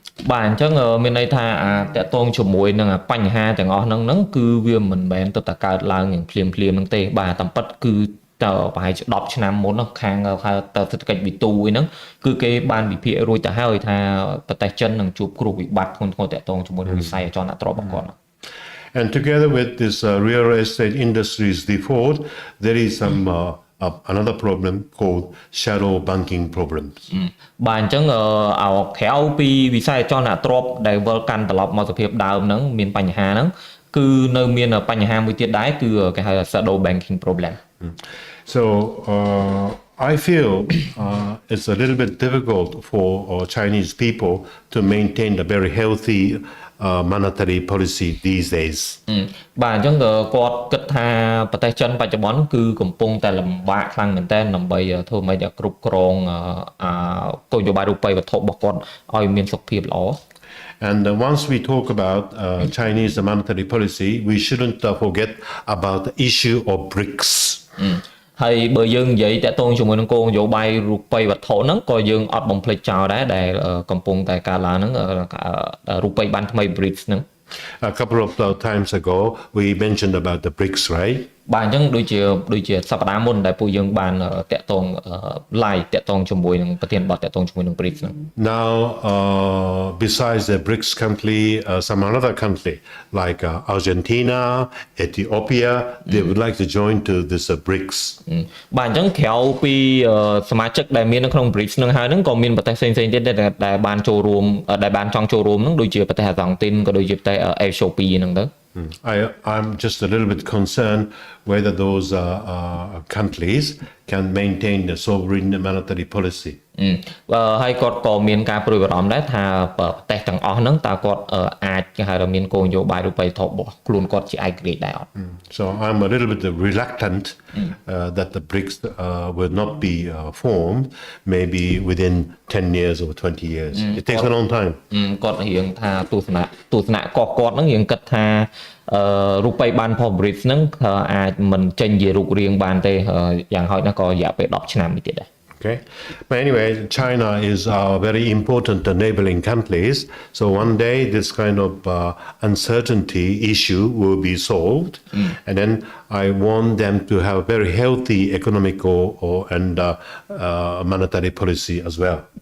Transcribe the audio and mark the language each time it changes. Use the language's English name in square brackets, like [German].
[Khmer] បាទអញ្ចឹងមានន័យថាតកតងជាមួយនឹងបញ្ហាទាំងអស់ហ្នឹងគឺវាមិនមែនទៅតែកើតឡើងយ៉ាងភ្លាមហ្នឹងទេបាទតាមពិតគឺតើប្រហែលជា10ឆ្នាំមុនខាងហៅតើសេដ្ឋកិច្ចវិទូហ្នឹងគឺគេបានវិភាគរួចទៅហើយថាប្រទេសចិននឹងជួបគ្រោះវិបត្តិធ្ងន់ធ្ងរតកតងជាមួយនឹងវិស័យអចលនទ្រព្យរបស់គាត់ [English] And together with this real estate industry's default, there is some another problem called shadow banking problems. [Khmer] បាទអញ្ចឹងក្រៅពីវិស័យអចលនទ្រព្យដែលវិលកាន់ត្រឡប់មកសភាពដើមហ្នឹងមានបញ្ហាហ្នឹងគឺនៅមានបញ្ហាមួយទៀតដែរគឺគេហៅថា shadow banking problem. [English] So I feel it's a little bit difficult for Chinese people to maintain a very healthy monetary policy these days. [Khmer] បាទអញ្ចឹងគាត់គិតថាប្រទេសចិនបច្ចុប្បន្នគឺកំពុងតែលំបាកខ្លាំងមែនទែនដើម្បីធ្វើម៉េចឲ្យគ្រប់គ្រងគោលនយោបាយរូបិយវត្ថុរបស់គាត់ឲ្យមានសុខភាពល្អ [English] And once we talk about Chinese monetary policy, we shouldn't forget about the issue of BRICS. [Khmer] ហើយបើយើងនិយាយតកតងជាមួយនឹងគោលនយោបាយរូបិយវត្ថុហ្នឹងក៏យើងអត់បំភ្លេចចោលដែរដែលកំពុងតែកើតឡើងហ្នឹងរូបិយប័ណ្ណថ្មី BRICS ហ្នឹង [English] A couple of times ago we mentioned about the BRICS, right? [Khmer] បាទអញ្ចឹងដូចជាសប្តាហ៍មុនដែលពួកយើងបានតកតង live តកតងជាមួយនឹងប្រធានបទតកតងជាមួយនឹង BRICS ហ្នឹង [English] Now besides the BRICS country some another country like Argentina, Ethiopia they would like to join to this BRICS [Khmer] បាទអញ្ចឹងក្រៅពីសមាជិកដែលមាននៅក្នុង BRICS ហ្នឹងហើយហ្នឹងក៏មានប្រទេសផ្សេងៗទៀតដែលបានចូលរួមដែលបានចង់ចូលរួមហ្នឹងដូចជាប្រទេសអាសង់ទីនក៏ដូចជាប្រទេសអេត្យូពីហ្នឹងទៅ [English] I'm just a little bit concerned whether those countries can maintain the sovereign monetary policy. [Khmer] ហើយគាត់ក៏មានការព្រួយបារម្ភដែរថាប្រទេសទាំងអស់ហ្នឹងតើគាត់អាចគេហៅថាមានគោលនយោបាយរូបិយវត្ថុរបស់ខ្លួនគាត់ជាឯករាជ្យដែរអត់ [English] So I'm a little bit reluctant that the BRICS will not be formed maybe within 10 years or 20 years. It takes a long time. [Khmer] គាត់រៀងថាទស្សនៈកោះគាត់ហ្នឹងរៀងគិតថារូបិយប័ណ្ណ BRICS ហ្នឹងអាចមិនចេញជារូបរាងបានទេយ៉ាងហោចណាស់ក៏រយៈពេល10ឆ្នាំទៀតដែរ [English] Okay, but anyway, China is very important neighboring countries. So one day this kind of uncertainty issue will be solved, and then I want them to have a very healthy economical and monetary policy as well.